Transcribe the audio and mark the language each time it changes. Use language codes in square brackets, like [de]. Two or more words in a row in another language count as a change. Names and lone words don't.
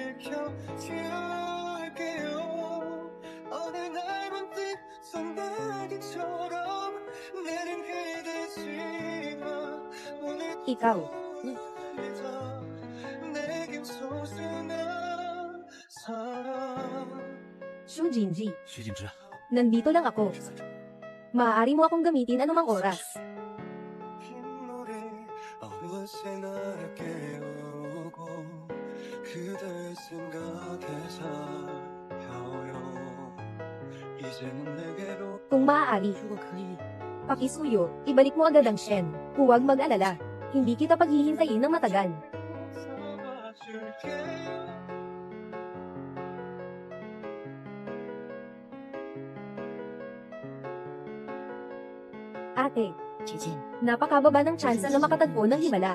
[ko] 지켜줄게요 어느 날 문득 소나기처럼 내린 그대지만 오늘 [tl] Ikaw, [ko] 내겐 소중한 사람 [tl] Xu Jinji, 徐静之， nandito lang ako. Maaari mo akong gamitin anumang oras. [ko] 빗물이 어느새 날 깨우고 그댈 생각해 살펴요 이제는 내게로 [tl] Kung maaari, pakisuyo, ibalik mo agad ang Shen. Huwag mag-alala. Hindi kita paghihintayin ng matagal. [ko] 잡아줄게요 [tl] Ate, napakababa ng tsansa na makatagpo ng himala.